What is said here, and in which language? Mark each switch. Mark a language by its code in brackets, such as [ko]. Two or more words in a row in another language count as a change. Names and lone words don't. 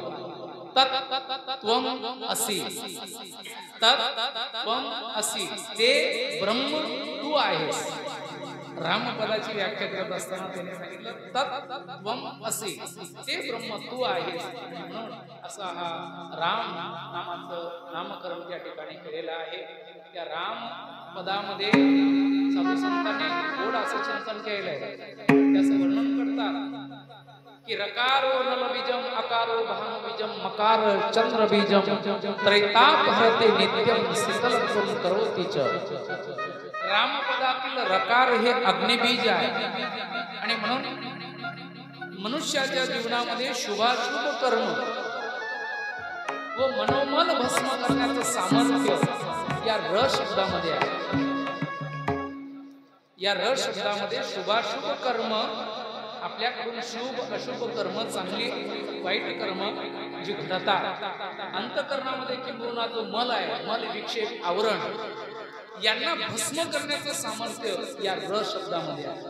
[sa] तत्त्वम असि, तत्त्वम असि [mr] ते ब्रह्म तू आहेस। रामपदाची व्याख्या करत असताना त्याने सांगितलं [sa] तत्त्वम असि [mr] ते ब्रह्म तू आहेस। म्हणून असा हा राम नामाचं नामकरण त्या ठिकाणी केलेलं आहे। त्या राम पदामध्ये साधू संतांनी गोड असं चिंतन केलंय, त्याचं वर्णन करतात की [sa] रकारो नलबीजम अकारो भानुबीजम मकार चंद्रबीजम त्रैताप हरते नित्यम शीतलत्वम करोति च। [mr] रामपदातील रकार हे अग्निबीज आहे आणि म्हणून मनुष्याच्या जीवनामध्ये शुभाशुभ कर्म व मनोमन भस्म करण्याचं सामर्थ्य या र शब्दामध्ये आहे। या र शब्दामध्ये शुभाशुभ कर्म, आपल्याकडून शुभ अशुभ कर्म, चांगली वाईट कर्म जी घडतात अंतःकरणामध्ये किंबहुना जो मल आहे, मल विक्षेप आवरण यांना भस्म करण्याचं सामर्थ्य या र शब्दामध्ये आहे।